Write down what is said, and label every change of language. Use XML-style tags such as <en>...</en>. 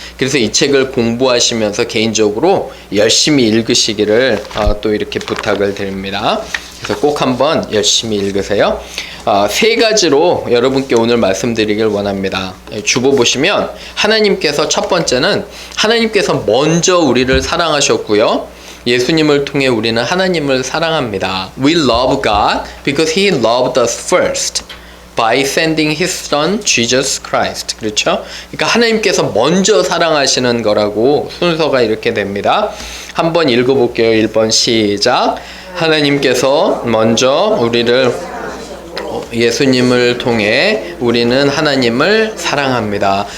<ko>그래서 이 책을 공부하시면서 개인적으로 열심히 읽으시기를 또 이렇게 부탁을 드립니다. 그래서 꼭 한번 열심히 읽으세요. 세 가지로 여러분께 오늘 말씀드리길 원합니다. 주보 보시면 하나님께서, 첫 번째는 하나님께서 먼저 우리를 사랑하셨고요, 예수님을 통해 우리는 하나님을 사랑합니다.</ko> <en>We love God because He loved us first by sending His Son Jesus Christ.</en> <ko>그렇죠? 그러니까 하나님께서 먼저 사랑하시는 거라고 순서가 이렇게 됩니다. 한번 읽어볼게요. 1번 시작. 하나님께서 먼저 우리를, 예수님을 통해 우리는 하나님을 사랑합니다.</ko>